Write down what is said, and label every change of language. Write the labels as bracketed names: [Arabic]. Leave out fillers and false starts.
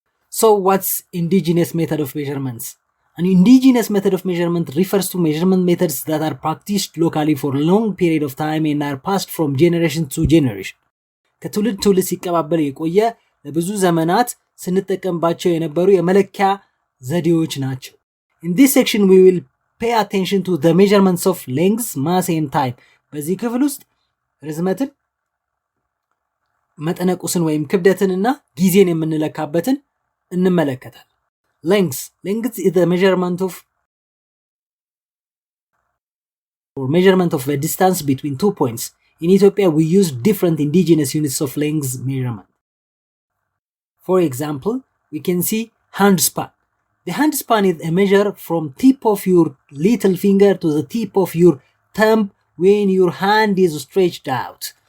[English] So what's indigenous method of measurements? An indigenous method of measurement refers to measurement methods that are practiced locally for a long period of time and are passed from generation to generation. [Amharic] ከትውልድ ትውልድ ሲቀባበል የቆየ ለብዙ ዘመናት ስንጠቀምባቸው የነበሩ የመለኪያ ዘዴዎች ናቸው። [English] In this section we will pay attention to the measurements of length, mass and time. [Amharic] በዚህ ክፍል ውስጥ ርዝመትን፣ መጠነቁስን ወይም ክብደትንና ጊዜን የምንለካበትን እንመለከታለን። [English] Length is the measurement of a distance between 2 points. In Ethiopia, we use different indigenous units of length measurement. For example, we can see hand span. The hand span is a measure from tip of your little finger to the tip of your thumb when your hand is stretched out.